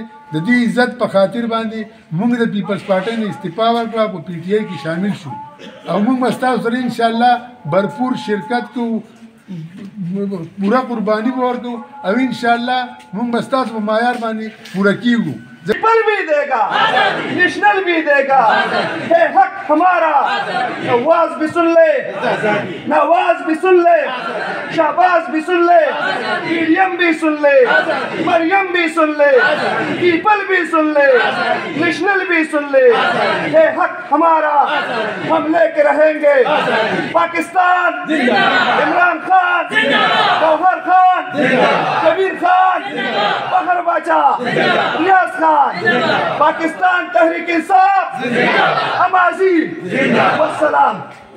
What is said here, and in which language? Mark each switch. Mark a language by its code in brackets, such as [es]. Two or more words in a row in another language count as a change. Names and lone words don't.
[ps] د دې عزت په خاطر باندې موږ د پیپلز پارټۍ نه استعفا ورکړه، په پی ټي آی کې شامل شو او موږ به ستاسو سره انشاءالله भरपूर شرکت کوو، پوره قرباني به ورکوو او انشاءالله موږ به ستاسو په معیار باندې پوره کیږو. [ur] پیپل بھی دے گا، نیشنل بھی دے گا، ہے حق ہمارا. نواز بھی سن لے، نواز بھی سن لے، شہباز بھی سن لے، مریم بھی سن لے، مریم بھی سن لے، پیپل بھی سن لے، نیشنل بھی سن لے. ہے حق ہمارا، ہم لے کے رہیں گے. پاکستان عمران خان، گوہر خان، کبیر خان، فخر باچا، ریاض خان، پاکستان تحریک انصاف، امازی، والسلام.